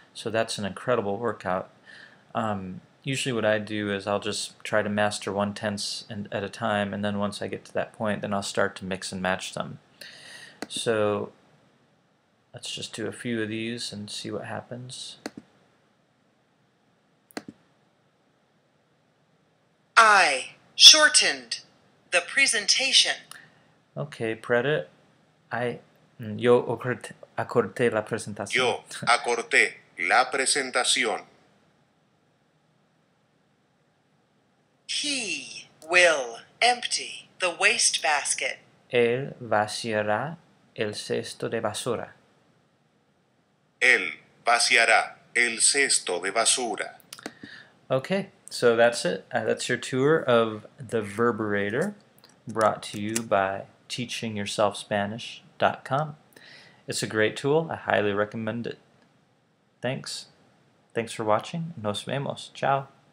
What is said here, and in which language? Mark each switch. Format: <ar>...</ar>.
<en>So that's an incredible workout. Usually what I do is I'll just try to master one tense at a time, and then once I get to that point, then I'll start to mix and match them. So let's just do a few of these and see what happens. I shortened the presentation. Okay, predit.</en> <es>Yo acorté la presentación. Yo acorté la presentación.</es> <en>He will empty the wastebasket.</en> <es>Él vaciará el cesto de basura. Él vaciará el cesto de basura.</es> <en>Okay, so that's it. That's your tour of the Verbarrator, brought to you by teachingyourselfspanish.com. It's a great tool. I highly recommend it. Thanks. Thanks for watching.</en> <es>Nos vemos.</es> <en>Ciao.</en>